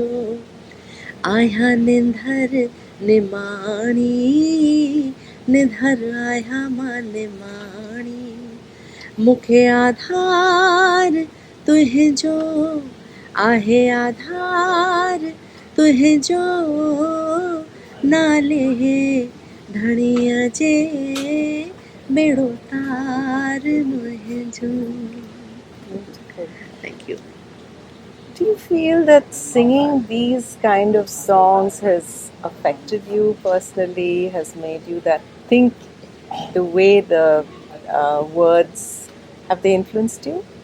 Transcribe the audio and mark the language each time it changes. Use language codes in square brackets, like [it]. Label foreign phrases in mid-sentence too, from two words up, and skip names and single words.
[sd] आया निंधर निमाणी निधर आया मां निमाणी, मूंखे आधार तुंहिंजो आहे आधार तुंहिंजो, नाले धणीअ जे बेड़ो तार मुंहिंजो. [en] Thank you. Do you feel that singing these kind of songs has affected you personally, has made you that think the way the words, have they influenced you?